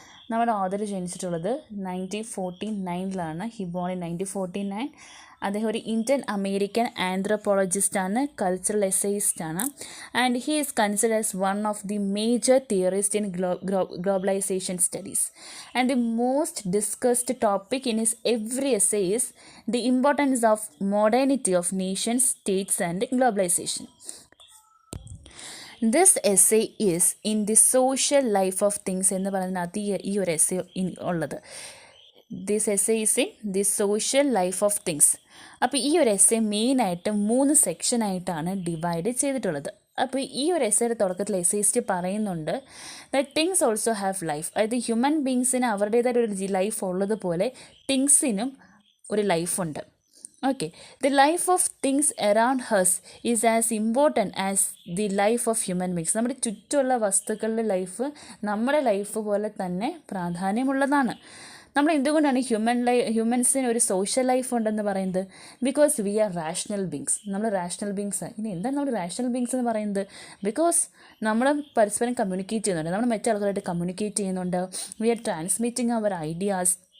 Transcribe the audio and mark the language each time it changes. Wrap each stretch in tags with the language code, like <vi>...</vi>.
<ml>നമ്മുടെ author ജനിച്ചിട്ടുള്ളത് 1949</ml> <en>He born in 1949.</en> <ml>അദ്ദേഹം ഒരു Indian American ആന്ത്രോപോളജിസ്റ്റാണ്, cultural എസ്സേയിസ്റ്റാണ്.</ml> <en>And he is considered as one of the major theorist in globalization studies. And the most discussed topic in his every essay is the importance of modernity of nations, states and globalization. This essay is in the social life of things</en> <ml>എന്ന് പറയുന്നതിനകത്ത് ഈ ഒരു essay ഉള്ളത്.</ml> <en>This essay is in the social life of things.</en> <ml>അപ്പോൾ ഈ ഒരു essay മെയിനായിട്ട് 3 സെക്ഷനായിട്ടാണ് divide ചെയ്തിട്ടുള്ളത്. അപ്പോൾ ഈ ഒരു എസ്സേയുടെ തുടക്കത്തിൽ എസ്സേയിസ്റ്റ് പറയുന്നുണ്ട്</ml> <en>That things also have life.</en> <ml>അതായത് ഹ്യൂമൻ ബീങ്സിന് അവരുടേതായ ഒരു ലൈഫ് ഉള്ളതുപോലെ തിങ്സിനും ഒരു ലൈഫുണ്ട്.</ml> <en>Okay, the life of things around us is as important as the life of human beings.</en> <ml>നമ്മുടെ ചുറ്റുമുള്ള വസ്തുക്കളുടെ ലൈഫ് നമ്മുടെ ലൈഫ് പോലെ തന്നെ പ്രാധാന്യമുള്ളതാണ്. നമ്മൾ എന്തുകൊണ്ടാണ് ഹ്യൂമൻസിന് ഒരു സോഷ്യൽ ലൈഫ് ഉണ്ടെന്ന് പറയുന്നത്?</ml> <en>Because we are rational beings.</en> <ml>നമ്മൾ റാഷണൽ ബീങ്സാണ്. ഇനി എന്താണ് നമ്മൾ റാഷണൽ ബീങ്സ് എന്ന് പറയുന്നത്? ബിക്കോസ് നമ്മൾ പരസ്പരം കമ്മ്യൂണിക്കേറ്റ് ചെയ്യുന്നുണ്ട്, നമ്മൾ മറ്റു ആൾക്കാരായിട്ട് കമ്മ്യൂണിക്കേറ്റ് ചെയ്യുന്നുണ്ട്,</ml> <en>We are transmitting our ideas.</en>